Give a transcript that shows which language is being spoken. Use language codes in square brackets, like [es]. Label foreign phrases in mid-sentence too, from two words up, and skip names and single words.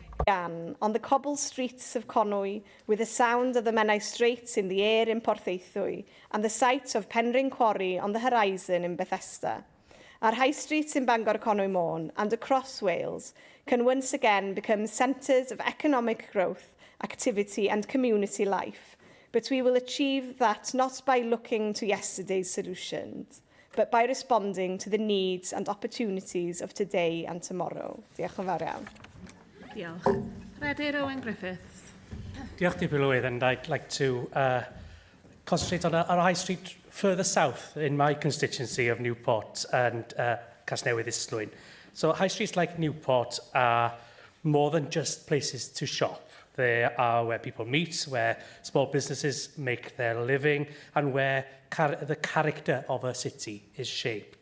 [en] On the cobbled streets of Conwy, with the sound of the Menai Straits in the air in Porthaethwy, and the sight of Penrhyn Quarry on the horizon in Bethesda, our high streets in Bangor, Conwy Môn, and across Wales can once again become centres of economic growth, activity and community life. But we will achieve that not by looking to yesterday's solutions, but by responding to the needs and opportunities of today and tomorrow. [cy] Diolch yn fawr iawn. Diolch. Redig Owen Griffiths. Diolch, Dilynwch, [en] and I'd like to concentrate on our high street further south in my constituency of Newport and Casnewydd Islwyn. So high streets like Newport are more than just places to shop. They are where people meet, where small businesses make their living, and where the character of a city is shaped.